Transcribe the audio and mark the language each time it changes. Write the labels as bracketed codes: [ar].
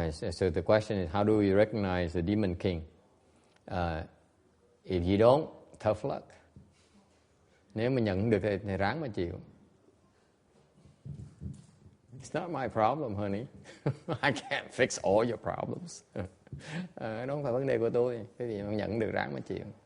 [en] So the question is, how do you recognize the demon king? If you don't, tough luck. [vi] Nếu mà nhận được thì ráng mà chịu. [en] It's not my problem, honey. I can't fix all your problems. [vi] Đó không phải vấn đề của tôi. Cái gì mà nhận được ráng mà chịu.